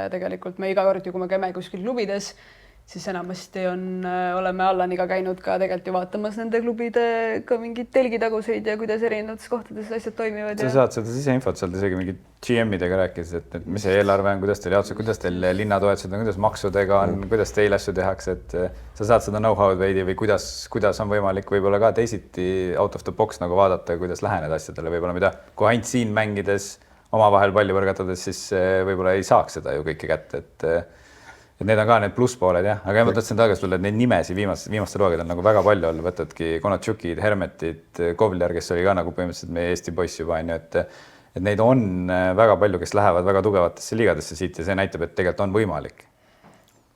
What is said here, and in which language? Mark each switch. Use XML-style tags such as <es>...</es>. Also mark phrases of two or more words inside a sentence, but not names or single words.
<et>Tegelikult me iga kord, kui me käime kuskil klubides, siis enamasti oleme Allaniga käinud ka tegelikult ju vaatamas nende klubide ka mingid telgitaguseid ja kuidas erinevates kohtades asjad toimivad. Sa saad seda siseinfot sealt isegi mingid GM-idega rääkides, et mis see eelarve on, kuidas teil jaotused, kuidas teil linnatoetused on, kuidas maksudega on, kuidas teil asju tehakse, et sa saad seda know-how'd veidi või kuidas on võimalik võib-olla ka teisiti</et> <en>out of the box</en> <et>nagu vaadata, kuidas läheneda asjadele võib-olla, mida kui ainult siin mängides omavahel palli võrgatades, siis võib-olla ei saaks seda ju kõike kätte, et need on ka need plusspooled, jah. Aga ma tahtsin tagasi tulla, et neid nimesi viimastel hooaegadel on nagu väga palju olnud, võtadki Konatšukid, Hermetid, Kovler, kes oli ka nagu põhimõtteliselt meie Eesti poiss juba, et neid on väga palju, kes lähevad väga tugevatesse liigadesse siit ja see näitab, et tegelikult on võimalik.</et>